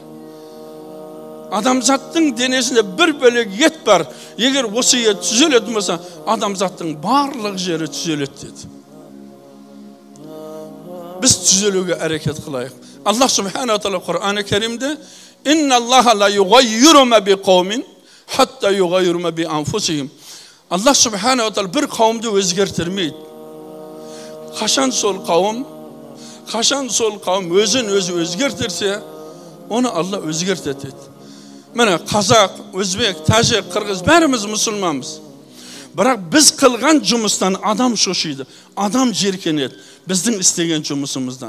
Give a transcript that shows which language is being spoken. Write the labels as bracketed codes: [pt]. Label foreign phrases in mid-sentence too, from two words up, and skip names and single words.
[kk] Адамзаттың денесінде бір бөлек ет бар. Егер осы ет түзелетін болса, адамзаттың барлық жері түзеледі деді. Біз түзелуге әрекет қылайық. Аллах субхана тағала Құр'ан-ы Кәрімде [ar] «إن الله لا يغير ما بقوم حتى يغيروا ما بأنفسهم». [kk] Аллах субхана тағала бір қауымды өзгертірмейді. Қашан сол қауым өзін өзі өзгертірсе, оны Алла өзгертеді. Міне қазақ, өзбек, тәжік, қырғыз бәріміз мұсылманбыз. Бірақ біз қылған жұмыстан адам шошиды, адам жеркенеді біздің істеген жұмысымыздан.